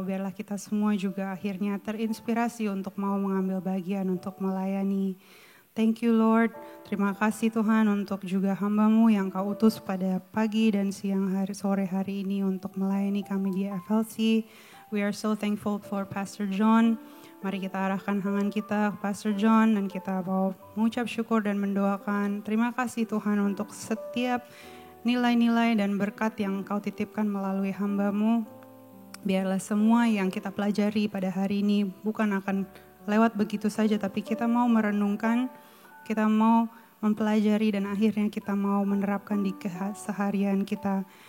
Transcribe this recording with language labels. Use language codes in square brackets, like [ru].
[id] Biarlah kita semua juga akhirnya terinspirasi untuk mau mengambil bagian untuk melayani. [en] Thank you Lord, [id] terima kasih Tuhan untuk juga hamba-Mu yang Kau utus pada pagi dan sore hari ini untuk melayani kami di FLC. [en] We are so thankful for Pastor John. [id] Mari kita arahkan tangan kita ke Pastor John dan kita mau mengucap syukur dan mendoakan. Terima kasih Tuhan untuk setiap nilai-nilai dan berkat yang Kau titipkan melalui hamba-Mu. Biarlah semua yang kita pelajari pada hari ini bukan akan lewat begitu saja, tapi kita mau merenungkan, kita mau mempelajari dan akhirnya kita mau menerapkan di keseharian kita.